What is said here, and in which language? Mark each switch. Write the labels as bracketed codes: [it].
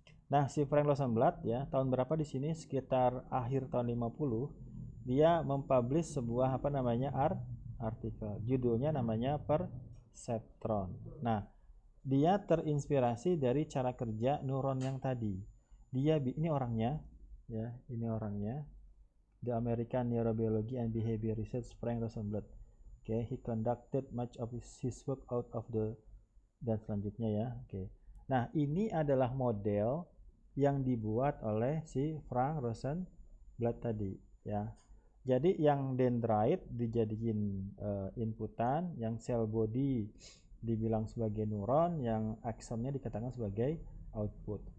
[id] Nah, si Frank Rosenblatt ya, tahun berapa di sini? Sekitar akhir tahun 50, dia mempublish sebuah apa namanya artikel. Judulnya namanya Perceptron. Nah, dia terinspirasi dari cara kerja neuron yang tadi. Ini orangnya, ya, ini orangnya. [en] The American Neurobiology and Behavior Research Frank Rosenblatt. Okay, he conducted much of his work out of the [id] dan selanjutnya ya. Oke. Nah, ini adalah model yang dibuat oleh si Frank Rosenblatt tadi, ya. Jadi yang dendrite dijadiin inputan, yang cell body dibilang sebagai neuron, yang aksonnya dikatakan sebagai output.